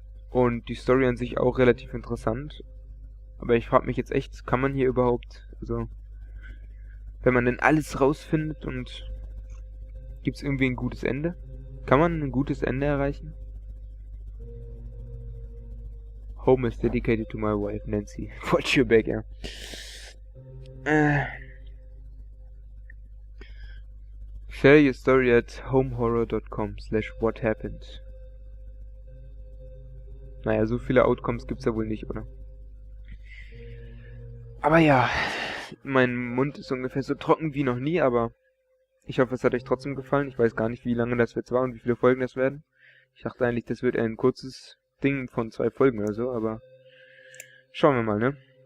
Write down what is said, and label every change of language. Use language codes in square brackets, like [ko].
[de] Und die Story an sich auch relativ interessant. Aber ich frage mich jetzt echt, kann man hier überhaupt, also, wenn man denn alles rausfindet und gibt's irgendwie ein gutes Ende? Kann man ein gutes Ende erreichen? [en] Home is dedicated to my wife, Nancy. Watch your back, ja. Share your story at homehorror.com/whathappened. [de] Naja, so viele Outcomes gibt's ja wohl nicht, oder? Aber ja, mein Mund ist ungefähr so trocken wie noch nie, aber ich hoffe, es hat euch trotzdem gefallen. Ich weiß gar nicht, wie lange das jetzt war und wie viele Folgen das werden. Ich dachte eigentlich, das wird ein kurzes Ding von 2 Folgen oder so, aber schauen wir mal, ne?